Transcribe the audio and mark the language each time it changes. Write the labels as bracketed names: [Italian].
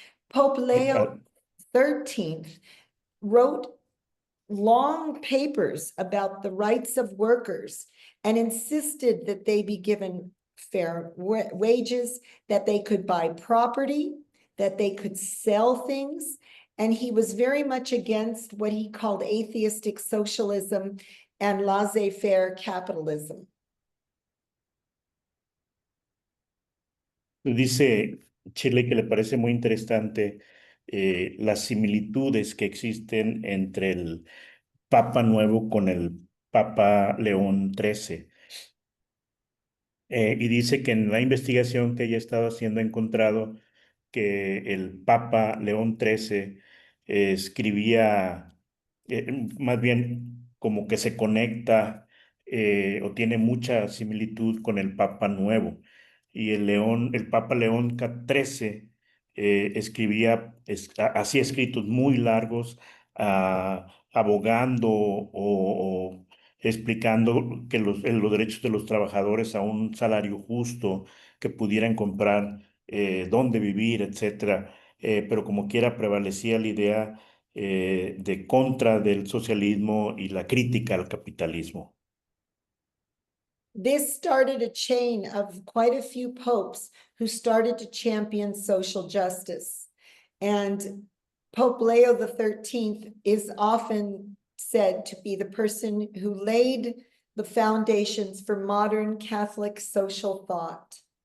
[English] Pope Leo 13th wrote long papers about the rights of workers and insisted that they be given fair wages, that they could buy property, that they could sell things. And he was very much against what he called atheistic socialism and laissez-faire capitalism. [Spanish] Dice Shirley que le parece muy interesante las similitudes que existen entre el Papa Nuevo con el Papa León XIII. Y dice que en la investigación que ella ha estado haciendo ha encontrado que el Papa León XIII escribía, más bien como que se conecta o tiene mucha similitud con el Papa Nuevo. Y el Papa León XIII escribía, hacía escritos muy largos, abogando o explicando que los derechos de los trabajadores a un salario justo, que pudieran comprar dónde vivir, etcétera. Pero como quiera prevalecía la idea de contra del socialismo y la crítica al capitalismo. [English] This started a chain of quite a few popes who started to champion social justice. And Pope Leo the 13th is often said to be the person who laid the foundations for modern Catholic social thought.